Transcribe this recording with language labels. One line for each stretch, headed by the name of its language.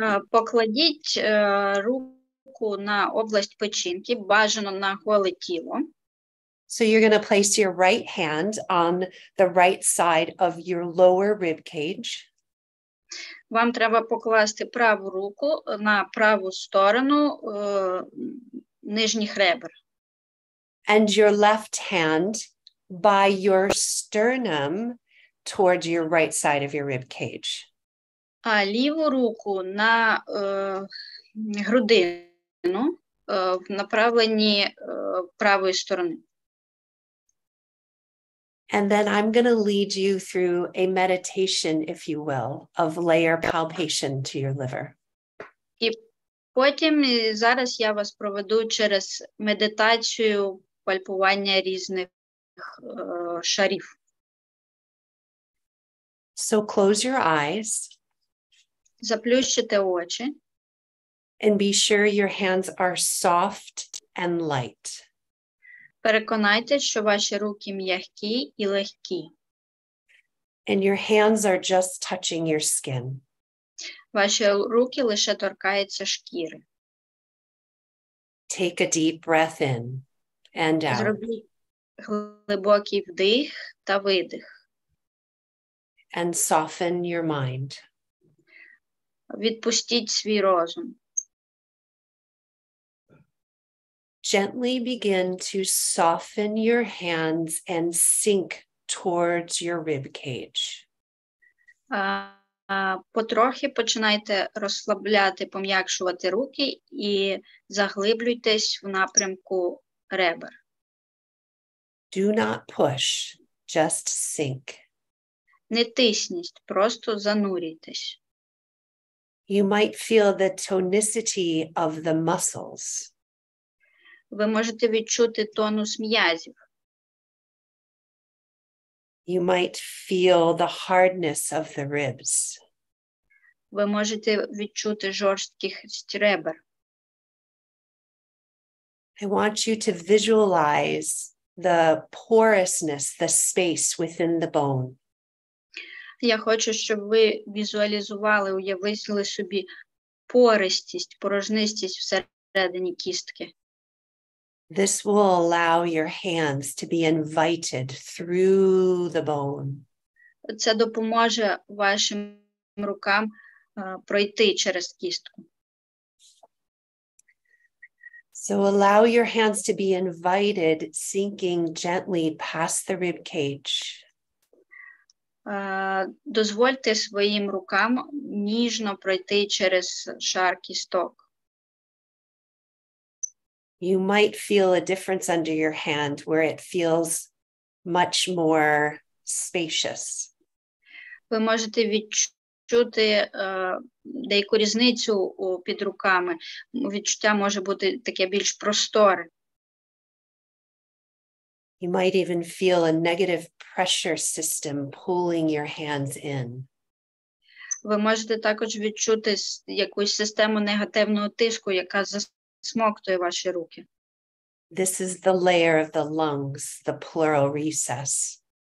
Ukrainian: Покладіть руку на область печінки, бажано на голе тіло.
English: So you're going to place your right hand on the right side of your lower rib cage.
Ukrainian: Вам треба покласти праву руку на праву сторону нижніх ребер.
English: And your left hand by your sternum towards your right side of your rib cage.
Ukrainian: А ліву руку на грудину в направленні правої сторони.
English: And then I'm going to lead you through a meditation, if you will, of layer palpation to your liver.
Ukrainian: І потім зараз я вас проведу через медитацію пальпування різних шарів.
English: So close your eyes.
Ukrainian: Заплющите очі.
English: And be sure your hands are soft and light.
Ukrainian: Переконайтесь, що ваші руки м'які і легкі.
English: And your hands are just touching your skin.
Ukrainian: Ваші руки лише торкаються шкіри.
English: Take a deep breath in and out.
Ukrainian: Зробіть глибокий вдих та видих.
English: And soften your mind.
Ukrainian: Відпустіть свій розум.
English: Gently begin to soften your hands and sink towards your rib cage.
Ukrainian: Потрохи починайте розслабляти, пом'якшувати руки і заглиблюйтесь в напрямку ребер.
English: Do not push, just sink.
Ukrainian: Не тисніть, просто занурюйтесь.
English: You might feel the tonicity of the muscles.
Ukrainian: Ви можете відчути тонус м'язів.
English: You might feel the hardness of the ribs.
Ukrainian: Ви можете відчути жорсткість ребер.
English: I want you to visualize the porousness, the space within the bone.
Ukrainian: Я хочу, щоб ви візуалізували, уявили собі пористість, порожнистість всередині кістки.
English: This will allow your hands to be invited through the bone.
Ukrainian: Це допоможе вашим рукам пройти через кістку.
English: So allow your hands to be invited, sinking gently past the rib cage.
Ukrainian: Дозвольте своїм рукам ніжно пройти через шар кісток.
English: You might feel a difference under your hand where it feels much more spacious.
Ukrainian: Ви можете відчути деяку різницю під руками. Відчуття може бути таке більш просторе.
English: You might even feel a negative pressure system pulling your hands in.
Ukrainian: Ви можете також відчути якусь систему негативного тиску, яка засмоктує ваші руки.
English: This is the layer of the lungs, the pleural recess.